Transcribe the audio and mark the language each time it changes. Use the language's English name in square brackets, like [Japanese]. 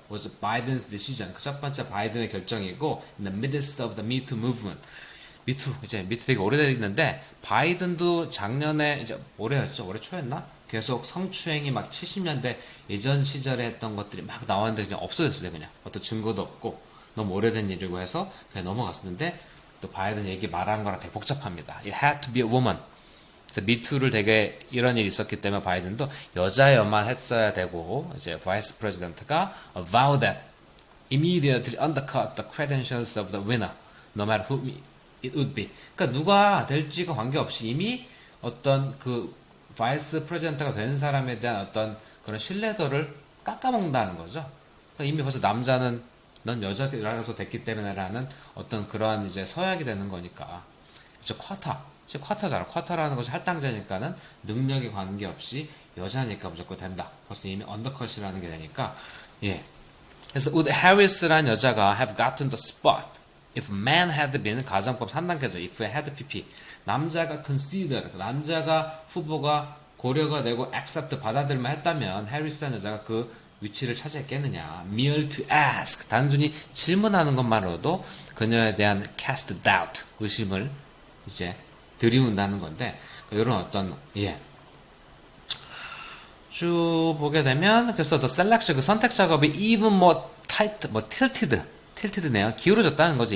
[English] was Biden's decision [Korean] 그 첫 번째 바이든의 결정이고 [English] in the midst of the Me Too movement [Korean] 미투 이제 미투 되게 오래됐는데 바이든도 작년에 이제 올해였죠. 올해 초였나? 계속 성추행이 막 70년대 예전 시절에 했던 것들이 막 나왔는데 그냥 없어졌어요. 그냥 어떤 증거도 없고 너무 오래된 일이고 해서 그냥 넘어갔었는데 또 바이든 얘기 말하는 거랑 되게 복잡합니다. [English] It had to be a woman. [Korean] 미투를 되게 이런 일이 있었기 때문에 바이든도 여자여만 했어야 되고 이제 바이스 프레지던트가 [English] vow that immediately undercut the credentials of the winner, no matter who it would be. [Korean] 그러니까 누가 될지가 관계없이 이미 어떤 그 바이스 프레지던트가 된 사람에 대한 어떤 그런 신뢰도를 깎아먹는다는 거죠. 그러니까 이미 벌써 남자는 넌 여자라서 됐기 때문에라는 어떤 그러한 이제 서약이 되는 거니까. 이제 쿼터잖아. 쿼터라는 것이 할당제니까는 능력에 관계없이 여자니까 무조건 된다. 벌써 이미 언더컷이라는 게 되니까. 예. [English] 그래서 would Harris라는 여자가 have gotten the spot if man had been [Korean] 가정법 3단계죠. [English] if had pp [Korean] 남자가 consider 남자가 후보가 고려가 되고 accept 받아들만 했다면 해리스라는 여자가 그 위치를 차지했겠느냐. [English] mere to ask [Korean] 단순히 질문하는 것만으로도 그녀에 대한 [English] cast doubt [Korean] 의심을 이제 들이운다는 건데 이런 어떤 쭉 보게 되면 그래서 the selection 그 선택 작업이 [English] even more tight tilted [Korean] 네요. 기울어졌다는 거죠.